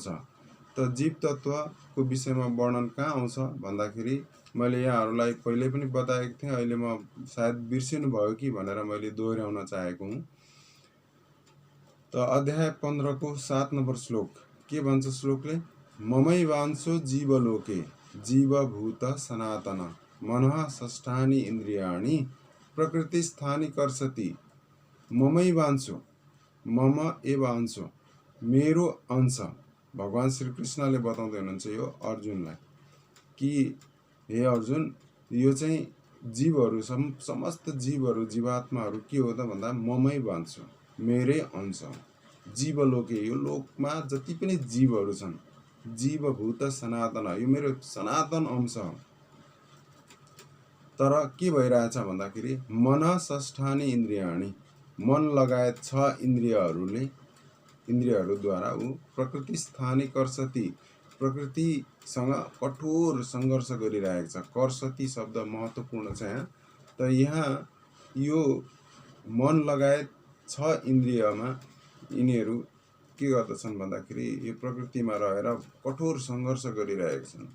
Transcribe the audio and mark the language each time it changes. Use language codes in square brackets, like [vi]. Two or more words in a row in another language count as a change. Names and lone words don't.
[ne] त जीव तत्त्वको विषयमा वर्णन कहाँ आउँछ भन्दाखेरि मैले यहाँहरूलाई पहिले पनि बताएको थिएँ, अहिले म सायद बिर्सिनु भयो कि भनेर मैले दोहोऱ्याउन चाहेको हुँ। त अध्याय 15 को 7 नम्बर श्लोक के भन्छ श्लोकले? [sa] ममै वांशो जीवलोके जीवभूत सनातन मनः षष्ठानि इन्द्रियाणि प्रकृतिस्थानि कर्षति। ममै वांशो, मम एव अंशो, [ne] मेरो अंश। भगवान श्री कृष्णले बताउँदै हुनुहुन्छ यो अर्जुनलाई कि हे अर्जुन, यो चाहिँ जीवहरू समस्त जीवहरू जीवात्माहरू के हो त भन्दा [sa] ममै वांशो, [ne] मेरै अंश। जीवलोके, यो लोकमा जति पनि जीवहरू छन्, [sa] जीवभूत सनातन, [ne] यो मेरो सनातन अंश हो। तर के भइरहेछ भन्दाखेरि [sa] मन षष्ठानि इन्द्रियाणि, [ne] मन लगायत 6 इन्द्रियहरूद्वारा ऊ [sa] प्रकृति स्थानी कर्षति, [ne] प्रकृतिसँग कठोर सङ्घर्ष गरिरहेको छ। कर्षति शब्द महत्त्वपूर्ण छ यहाँ। त यहाँ यो मन लगायत 6 इन्द्रियमा यिनीहरू के गर्दछन् भन्दाखेरि यो प्रकृतिमा रहेर कठोर सङ्घर्ष गरिरहेका छन्।